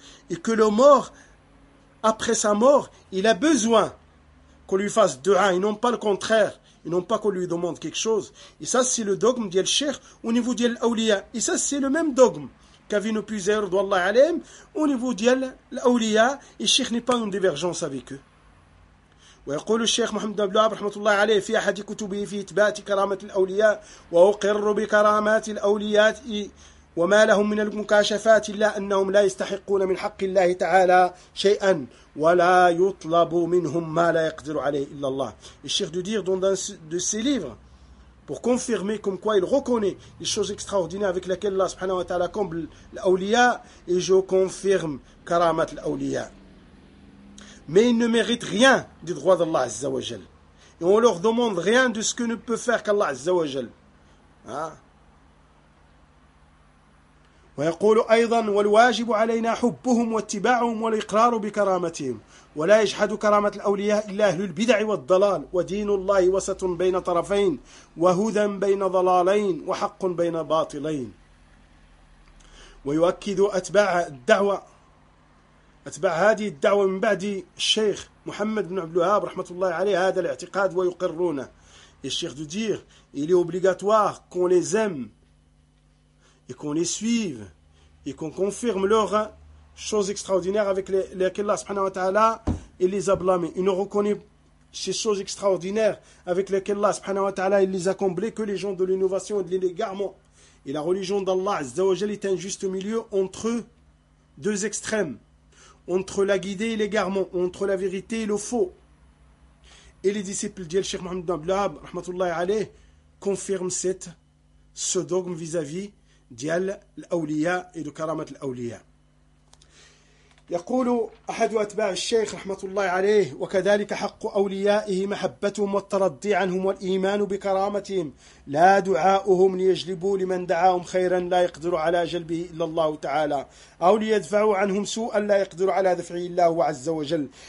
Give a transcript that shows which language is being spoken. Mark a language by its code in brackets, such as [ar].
[fr] Et que le mort, après sa mort, il a besoin qu'on lui fasse dua, et non pas le contraire, et non pas qu'on lui demande quelque chose. Et ça, c'est le dogme d'El Cheikh au niveau d'El Aulia. Et ça, c'est le même dogme qu'avait nos puiseurs d'Allah Alem au niveau d'El Aulia. Et Cheikh n'est pas en divergence avec eux. [ar] ويقول الشيخ محمد بن عبد رحمه الله عليه في احد كتبه في اثبات كرامه الاولياء واقر بكرامات الاولياء وما لهم من المكاشفات إلا أنهم لا يستحقون من حق الله تعالى شيئا ولا يطلب منهم ما لا يقدر عليه إلا الله. الشيخ دو دير [fr] dans un de ses livres pour confirmer comme quoi il reconnaît les choses extraordinaires avec lesquelles Allah subhanahu wa ta'ala comble l'aulia, et je confirme karamat l'aulia. Mais ils ne méritent rien du droit d'Allah Azza wa Jal. Et on leur demande rien de ce que ne peut faire qu'Allah Azza wa Jal. [ar] ويقول أيضا والواجب علينا حبهم واتباعهم والإقرار بكرامتهم ولا يجحد كرامة الأولياء إلا أهل البدع والضلال ودين الله وسط بين طرفين وهدى بين ضلالين وحق بين باطلين ويؤكد أتباع الدعوة أتباع هذه الدعوة من بعد الشيخ محمد بن عبد الوهاب رحمة الله عليه هذا الاعتقاد ويقرونه الشيخ دودير [fr] il est obligatoire qu'on les aime et qu'on les suive, et qu'on confirme leurs choses extraordinaires avec lesquelles Allah subhanahu wa ta'ala il les a blâmés. Il ne reconnaît ces choses extraordinaires avec lesquelles Allah subhanahu wa ta'ala il les a comblés que les gens de l'innovation et de l'égarement. Et la religion d'Allah azza wa jal est un juste milieu entre deux extrêmes, entre la guidée et l'égarement, entre la vérité et le faux. Et les disciples d'Yel Sheikh Mohammed ibn Abdelhab, rahmatullahi alayh, confirment ce dogme vis-à-vis [ar] ديال الأولياء إلى كرامة الأولياء. يقول أحد أتباع الشيخ رحمة الله عليه وكذلك حق أوليائه محبتهم والترضي عنهم والإيمان بكرامتهم لا دعاؤهم ليجلبوا لمن دعاهم خيرا لا يقدر على جلبه إلا الله تعالى أو ليدفعوا عنهم سوءا لا يقدر على دفعه إلا هو عز وجل